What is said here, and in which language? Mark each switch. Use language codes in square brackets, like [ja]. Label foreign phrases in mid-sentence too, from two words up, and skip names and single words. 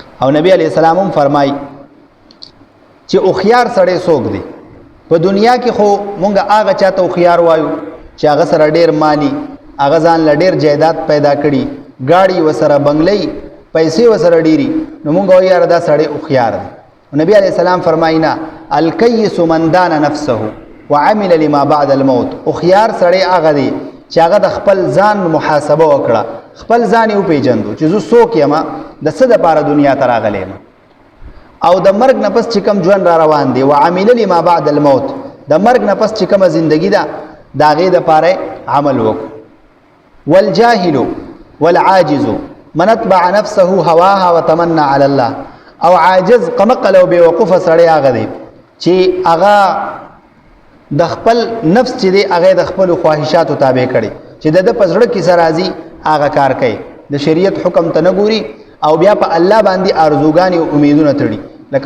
[ps] او نبی علیہ السلام فرمای چې او خيار سړی څوک دی په دنیا کې خو مونږ هغه چاته او خيار وایو چې هغه سره ډیر مالی هغه ځان لډیر جایداد پیدا کړي گاڑی وسره بنگلې پیسې وسره ډيري نو مونږ وایو یار دا سړی او خيار دی نبی علیہ السلام فرماینا [ar] الکیس من دان نفسه وعمل لما بعد الموت [ps] او خيار سړی هغه دی چې هغه د خپل ځان محاسبه وکړه خپل ځان یې پیژندو چې زه څوک یم د څه د پاره دنیا ته راغلی یم او د مرګ نه پس چې کوم ژوند را روان دی [ar] وعمل لما بعد الموت [ps] د مرګ نه پس چې کومه زندگی ده د هغې دپاره عمل وکړو [ar] والجاهل والعاجز من اتبع نفسه هواها وتمنى على الله [ps] او عاجز قمقل او بیوقوفه سړی هغه دی چې هغه د خپل نفس چې دی هغه د خپل خواهشاتو تابع کړي چې د پزړه کې سرازي هغه کار کوي د شریعت حکم ته نه ګوري او بیا په الله باندې ارزوګانی او امیدونه تړي لکه